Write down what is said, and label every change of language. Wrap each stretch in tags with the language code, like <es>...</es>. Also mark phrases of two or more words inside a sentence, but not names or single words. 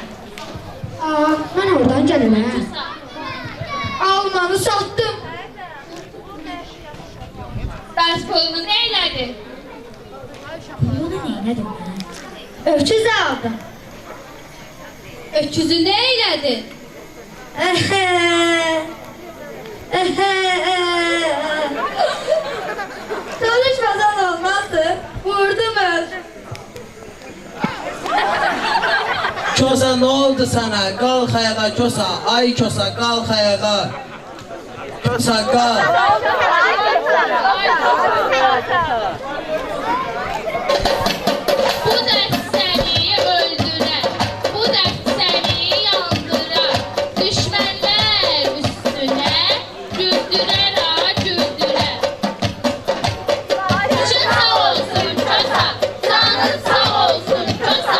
<az>Mən oradan gəlirəm, hə? Almanı satdım. Bəs pulunu nə elədin? Bunu neylədim mən? Öküz aldım. Öküzü nə elədin? Çalışmadan olmazdı. Vurdum öldüm.</az> <tr>Kosa ne oldu sana? Kalk ayağa Kosa. Ay Kosa kalk ayağa. Kosa kalk.</tr> <az>Bu dərd səni öldürər, bu dərd səni yandırar. Düşmənlər üstünə güldürər, güldürər. Üçün sağ olsun Kosa, canın sağ olsun Kosa.</az>